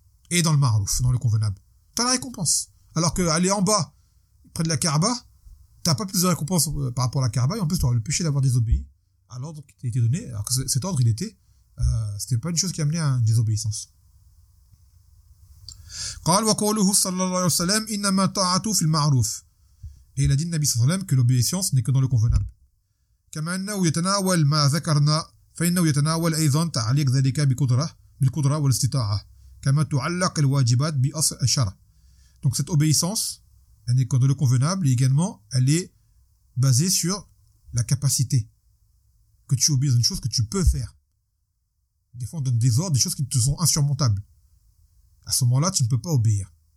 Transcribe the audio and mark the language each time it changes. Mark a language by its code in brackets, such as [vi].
[fr] Et dans le ma'rouf, dans le convenable. T'as la récompense. Alors que aller en bas, près de la Kaaba, t'as pas plus de récompense par rapport à la Kaaba, et en plus t'auras le péché d'avoir désobéi à l'ordre qui t'a été donné, alors que cet ordre, il était, c'était pas une chose qui amenait à une désobéissance. [ar] قال وقوله صلى الله عليه وسلم إنما طاعته في المعروف. [fr] Et il a dit le Nabi [ar] صلى الله عليه وسلم [fr] que l'obéissance n'est que dans le convenable. [ar] كما أنه يتناول ما ذكرنا فإنه يتناول أيضا تعليق ذلك بالقدرة والاستطاعة كما تعلق الواجبات بأصل الشرع. [fr] Donc cette obéissance, elle n'est que dans le convenable et également elle est basée sur la capacité que tu obéis à une chose que tu peux faire. Des fois on donne des ordres, des choses qui te sont insurmontables. À ce moment-là, tu ne peux pas obéir.